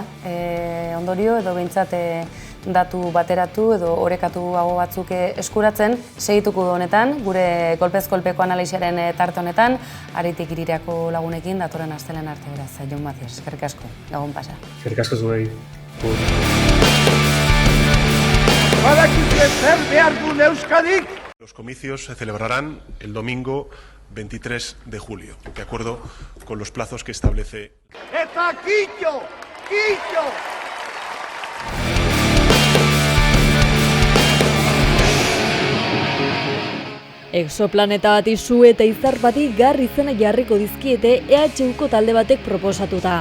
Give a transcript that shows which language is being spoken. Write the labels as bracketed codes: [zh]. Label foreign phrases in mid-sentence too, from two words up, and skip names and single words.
[eu] Ondorio edo behintzat datu bateratu edo orekatu hago batzuk eskuratzen segituko honetan, gure kolpez kolpeko analisiaren tarte honetan, Aritik Irirako lagunekin datoren astelen arte beraz. Jon Matias, eskerrik asko, gabon pasa. Eskerrik asko zuei. [es] Los comicios se celebrarán el domingo 23 de julio, de acuerdo con los plazos que establece. ¡Eta Quillo! ¡Quillo! [eu] Exoplaneta bati su eta izar bati gar izena jarriko dizkiete EHUko talde batek proposatuta.